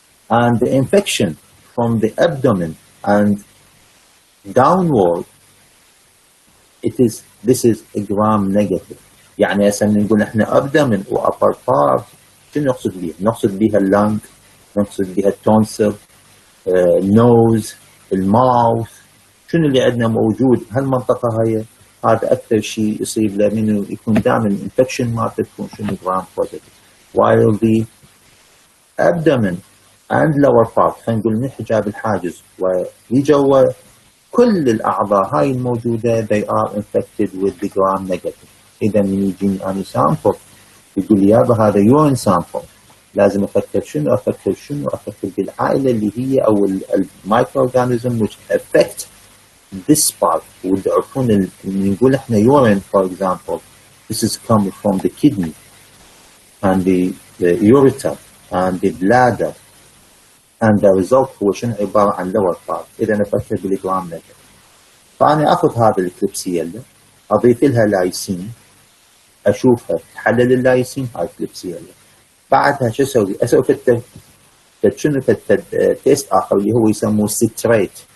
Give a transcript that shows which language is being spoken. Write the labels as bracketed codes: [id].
[en] And the infection from the abdomen and downward, this is a gram negative. [ar] يعني هسه نقول احنا abdomen و upper part، شنو نقصد بيها؟ نقصد بيها اللنج، نقصد بيها التونسل، النوز، الماوث، شنو اللي عندنا موجود هالمنطقة هاي؟ هذا أكثر شيء يصيب له منه يكون دائما الانفكشن مالته تكون شنو gram positive. [en] while the abdomen and lower part، [ar] خلينا نقول من حجاب الحاجز وجوا كل الأعضاء هاي الموجودة [en] they are infected with the gram negative. [ar] إذا من يجيني أنا سامبل يقول لي يابا هذا يورين سامبل، لازم أفكر شنو؟ أفكر بالعائلة اللي هي أو المايكرو أورجانيزم [en] which affect this part. [ar] وتعرفون نقول إحنا [en] urine for example this is coming from the kidney and the ureter and the bladder and the result [ar] هو شنو؟ عبارة عن [en] lower part. [ar] إذا أفكر بالجرام نيجاتيف، فأنا أخذ هذا الكليبسيلا أضيف لها لايسين، أشوفها تحلل اللايسين هاي كليبسيلا، بعدها شو أسوي؟ أسوي شنو تيست آخر اللي هو يسموه ستريت.